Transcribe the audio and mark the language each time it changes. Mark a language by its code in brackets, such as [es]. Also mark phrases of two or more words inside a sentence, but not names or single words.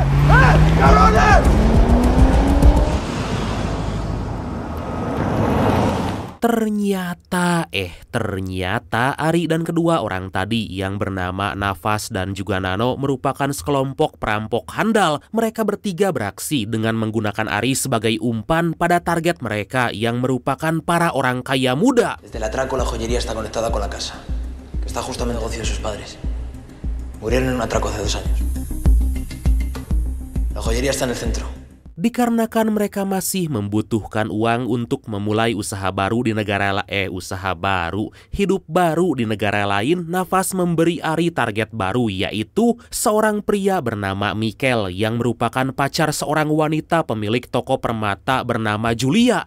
[id] Ternyata Ari dan kedua orang tadi yang bernama Nafas dan juga Nano merupakan sekelompok perampok handal. Mereka bertiga beraksi dengan menggunakan Ari sebagai umpan pada target mereka yang merupakan para orang kaya muda. [es] Desde el atraco la joyería está conectada con la casa, que está justo en el negocio de sus padres. Murieron en un atraco hace 2 años. La joyería está en el centro. [id] Dikarenakan mereka masih membutuhkan uang untuk memulai usaha baru di hidup baru di negara lain, Nafas memberi Ari target baru, yaitu seorang pria bernama Mikel yang merupakan pacar seorang wanita pemilik toko permata bernama Julia.